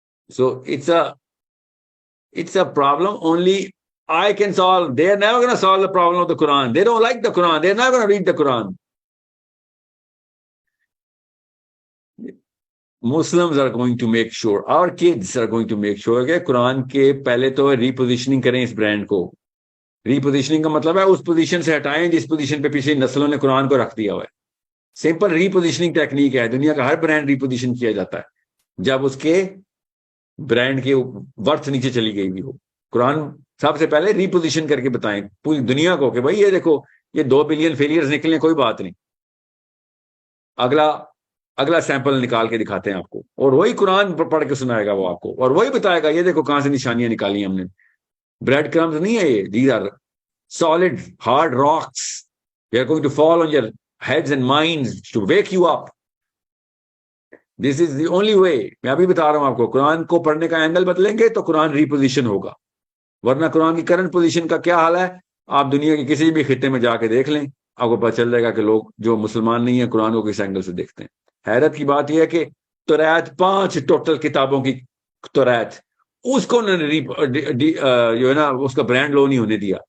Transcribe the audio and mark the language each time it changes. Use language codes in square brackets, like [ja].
[en] So it's a problem only I can solve. They are never going to solve the problem of the Quran. They don't like the Quran. They're not going to read the Quran. Muslims are going to make sure, our kids are going to make sure [ur] کہ قرآن کے پہلے تو ریپوزیشننگ کریں اس brand کو. ریپوزیشننگ کا مطلب ہے اس position سے ہٹائیں جس پوزیشن پہ پیچھے نسلوں نے قرآن کو رکھ دیا ہوا ہے. سمپل ریپوزیشننگ ٹیکنیک ہے, دنیا کا ہر برانڈ ریپوزیشن کیا جاتا ہے جب اس کے برانڈ کی ورتھ نیچے چلی گئی بھی ہو. قرآن سب سے پہلے ریپوزیشن کر کے بتائیں پوری دنیا کو کہ بھائی یہ دیکھو یہ 2 بلین فیلئرز نکلے, کوئی بات نہیں. اگلا سیمپل نکال کے دکھاتے ہیں آپ کو, اور وہی قرآن پڑھ کے سنائے گا وہ آپ کو, اور وہی بتائے گا یہ دیکھو کہاں سے نشانیاں نکالی ہم نے. [en] bread crumbs [ur] نہیں ہے یہ, [en] These are solid hard rocks. They are going to fall on your heads and minds to wake you up. This is the only way. [ur] میں ابھی بتا رہا ہوں آپ کو, قرآن کو پڑھنے کا اینگل بدلیں گے تو قرآن ریپوزیشن ہوگا, ورنہ قرآن کی کرنٹ پوزیشن کا کیا حال ہے آپ دنیا کے کسی بھی خطے میں جا کے دیکھ لیں, آپ کو پتہ چل جائے گا کہ لوگ جو مسلمان نہیں ہیں قرآن کو کس اینگل سے دیکھتے ہیں. حیرت کی بات یہ ہے کہ توریت 5 ٹوٹل کتابوں کی توریت, اس کو انہوں نے جو ہے نا اس کا برانڈ لو نہیں ہونے دیا.